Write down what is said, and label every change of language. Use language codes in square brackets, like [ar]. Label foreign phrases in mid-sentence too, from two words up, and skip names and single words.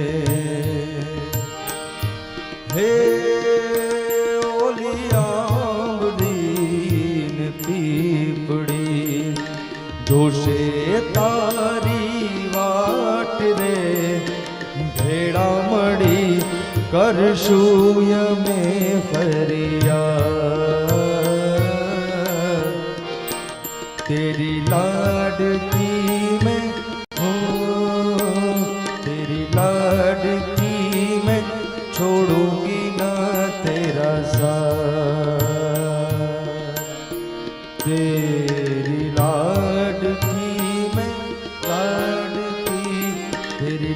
[gu] હે ઓલી આંબલીને પીપળી જોશે તારી વાટ રે ભેળા મળી કરશું યમે [hi] फ़रियाद तेरी लाडकी मैं तेरी लाडकी मैं छोड़ूंगी ना तेरा साथ तेरी लाडकी मैं तेरी